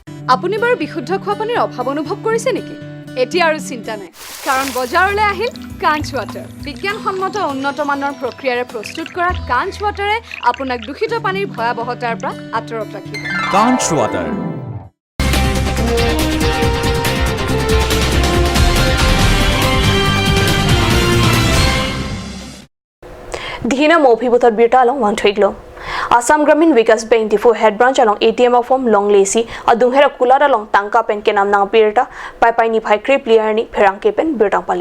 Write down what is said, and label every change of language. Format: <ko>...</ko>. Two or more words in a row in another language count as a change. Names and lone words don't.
<as>আপুনি বাৰু বিশুদ্ধ খোৱা পানীৰ অভাৱ অনুভৱ কৰিছে নেকি এতিয়া আৰু চিন্তা নাই কাৰণ বজাৰলৈ আহিল কাঞ্চ ৱাটাৰ বিজ্ঞানসন্মত উন্নত মানৰ প্ৰক্ৰিয়াৰে প্ৰস্তুত কৰা কাঞ্চ ৱাটাৰে আপোনাক দূষিত পানীৰ ভয়াৱহতাৰ পৰা আঁতৰত ৰাখিব Kanch Water.</as> <mjw>Dhina Mophibutar Birta along one twiglo. Assam Gramin Vikas Bank Difu head branch along ATM of Long Lacy, Adunghera Kulada along Tangka Pen Kenam Nang Birta, Pai Ni Pai Creep Liarni, Perangke Pen Birtang Pali.</mjw>